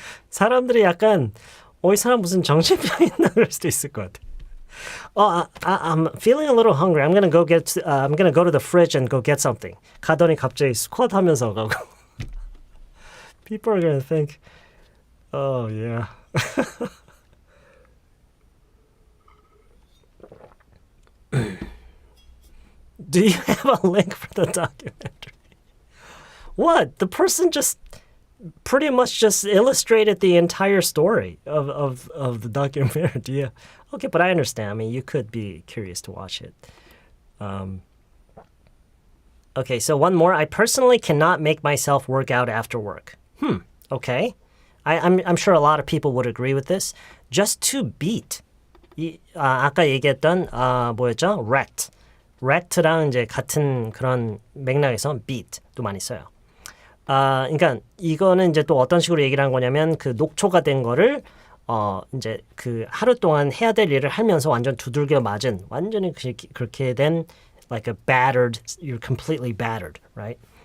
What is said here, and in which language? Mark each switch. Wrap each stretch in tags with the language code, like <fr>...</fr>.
<ko>사람들이 약간 이 사람 무슨 정신병 있나 그럴 수도 있을 것 같아.</ko> <en>I'm feeling a little hungry. I'm gonna go to the fridge and go get something.</en> <ko>가더니 갑자기 스쿼트 하면서 가고.</ko> <en>People are gonna think, oh yeah. Do you have a link for the documentary? What? The person just pretty much just illustrated the entire story of the documentary. Yeah. Okay, but I understand. I mean, you could be curious to watch it. Okay, so one more. I personally cannot make myself work out after work. Okay. I'm sure a lot of people would agree with this. Just to beat.</en> <ko>아까 얘기했던 뭐였죠? Rect랑 이제 같은 그런 맥락에서 beat도 많이 써요. 그러니까 이거는 이제 또 어떤 식으로 얘기를 한 거냐면 그 녹초가 된 거를 이제 그 하루 동안 해야 될 일을 하면서 완전 두들겨 맞은 완전히 그렇게 된</ko> <en>like a battered, you're completely battered, right?</en>